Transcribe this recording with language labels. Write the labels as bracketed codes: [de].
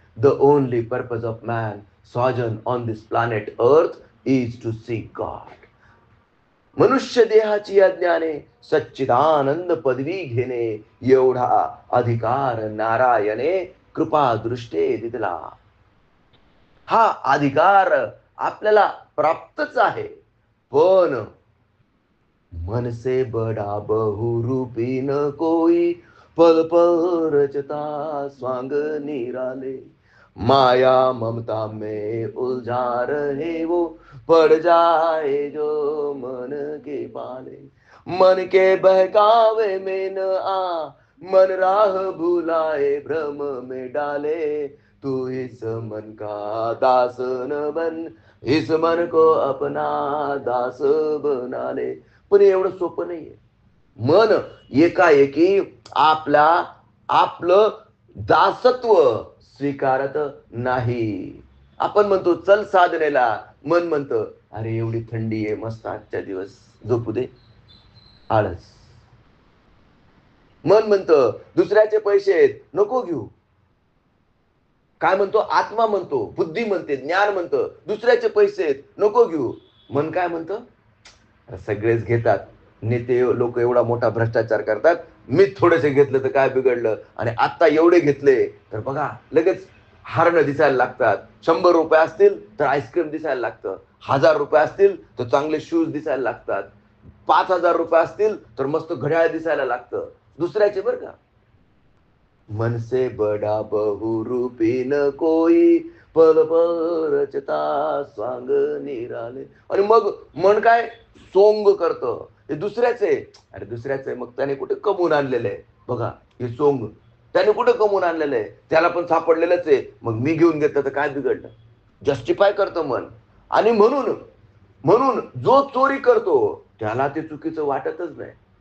[en] The only purpose of man sojourn on this planet earth is to see God. [mr] मनुष्य देहाची अज्ञाने सच्चिदानंद पदवी घेणे एवढा अधिकार नारायणे कृपा दृष्टे दिला. हा अधिकार आपल्याला प्राप्तच आहे. [hi] पण मन से बडा बहुरूपी न कोई, पल पल रचता स्वांग निराले, माया ममता में उलझा रहे वो, पड़ जाए जो मन के पाले. मन के बहकावे में न आ, मन राह भुलाए भ्रम में डाले, तू इस मन का दास न बन, इस मन को अपना दास बना ले. [mr] पण एवढं सोपं नाहीये. मन एकाएकी आपलं दासत्व स्वीकारत नाही. आपण म्हणतो चल साधनेला, मन म्हणतं अरे एवढी थंडी आहे, मस्त आजच्या दिवस झोपू दे. आळस. मन म्हणतं दुसऱ्याचे पैसे आहेत, नको घेऊ. काय म्हणतो? आत्मा म्हणतो, बुद्धी म्हणते, ज्ञान म्हणतं दुसऱ्याचे पैसे आहेत, नको घेऊ. मन काय म्हणतं? सगळेच घेतात, नेते लोक एवढा मोठा भ्रष्टाचार करतात, मी थोडेसे घेतलं तर काय बिघडलं, आणि आता एवढे घेतले तर बघा लगेच हारणं दिसायला लागतात. 100 रुपये असतील तर आईस्क्रीम दिसायला लागतं, 1000 रुपये असतील तर चांगले शूज दिसायला लागतात, 5000 रुपये असतील तर मस्त घड्याळ दिसायला लागतं दुसऱ्याचे, बरं का. [hi] मन से बडा बहुरूपी न कोई, पल पल रचता स्वांग निराले. [mr] आणि मग मन काय सोंग करतं, हे दुसऱ्याचे. अरे दुसऱ्याचे, मग त्याने कुठे कमवून आणलेलं आहे बघा हे सोंग, त्याने कुठे कमवून आणलेलं आहे, त्याला पण सापडलेलंच आहे, मग मी घेऊन घेतलं तर काय बिघडलं. जस्टिफाय करतं मन. आणि म्हणून म्हणून जो चोरी करतो त्याला ते चुकीचं वाटतच नाही.